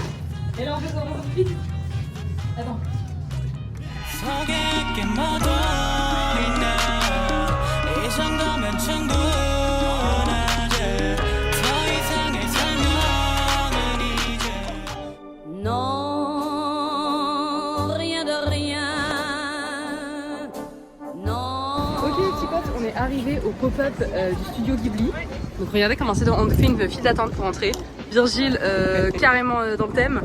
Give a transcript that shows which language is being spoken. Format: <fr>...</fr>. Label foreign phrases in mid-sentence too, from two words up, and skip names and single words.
<fr>Et là, on fait ça vite. Attends.</fr> <ko>서객게 묻어있네 이 정도면 충분하지 더 이상의 설명은 이제</ko> <fr>Non, rien de rien. Non. Ok les petits potes, on est arrivé au pop-up du studio Ghibli. Donc regardez comment c'est, on fait une file d'attente pour entrer. Virgile carrément dans le thème.</fr>